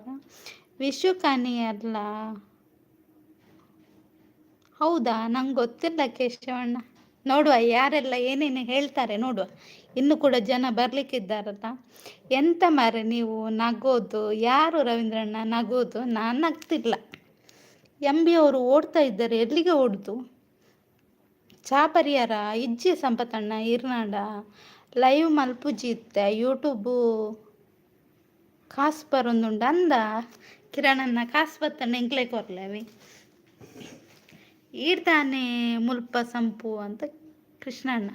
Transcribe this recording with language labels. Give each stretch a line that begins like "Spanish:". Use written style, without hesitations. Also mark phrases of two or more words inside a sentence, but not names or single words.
Kannada: ವಿಷು ಕಾನಿ ಅಲ್ಲ. ಹೌದಾ, ನಂಗೆ ಗೊತ್ತಿಲ್ಲ ಕೇಶವಣ್ಣ. ನೋಡುವ ಯಾರೆಲ್ಲ ಏನೇನು ಹೇಳ್ತಾರೆ ನೋಡುವ. ಇನ್ನು ಕೂಡ ಜನ ಬರ್ಲಿಕ್ಕಿದ್ದಾರಲ್ಲ. ಎಂತ ಮಾರೆ ನೀವು ನಗೋದು? ಯಾರು ರವೀಂದ್ರಣ್ಣ ನಗೋದು? ನಾನು ನಗ್ತಿಲ್ಲ. ಎಂ ಬಿ ಅವರು ಓಡ್ತಾ ಇದ್ದಾರೆ, ಎಲ್ಲಿಗೆ ಓಡ್ದು?
Tulu: ಚಾ ಪರಿಹಾರ ಇಜ್ಜಿ ಸಂಪತ್ತಣ್ಣ ಇರ್ನಾಡ ಲೈವ್ ಮಲ್ಪುಜಿತ್ತೆ ಯೂಟ್ಯೂಬು ಕಾಸು ಬರೊಂದುಂಡು ಅಂದ ಕಿರಣಣ್ಣ. ಕಾಸು ಬತ್ತಣ್ಣ ಎಂಕ್ಲೆ ಕೊರ್ಲೇವಿ ಈಡ್ತಾನೆ ಮುಲ್ಪ ಸಂಪು ಅಂತ ಕೃಷ್ಣಣ್ಣ.